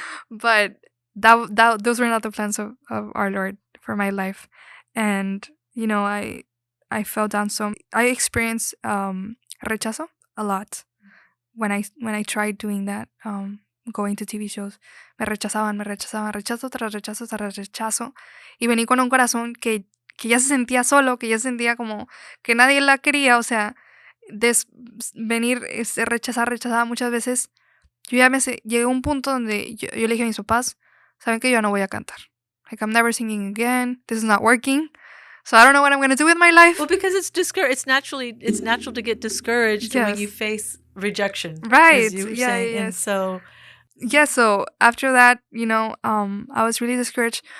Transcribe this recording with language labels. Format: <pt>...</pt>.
<en>But those were not the plans of our Lord for my life. And I fell down. So I experienced rechazo a lot when I tried doing that, going to TV shows.</en> <es>Me rechazaban, rechazo tras rechazo tras rechazo. Y vení con un corazón que ya se sentía solo, que ya se sentía como que nadie la quería. O sea, venir, rechazada muchas veces. Yo ya llegué a un punto donde yo le dije a mis papás, saben que yo no voy a cantar.</es> <en>Like, I'm never singing again. This is not working. So I don't know what I'm going to do with my life. Well, because it's natural to get discouraged when you face rejection, right? As you were saying. And so so after that, I was really discouraged.</en>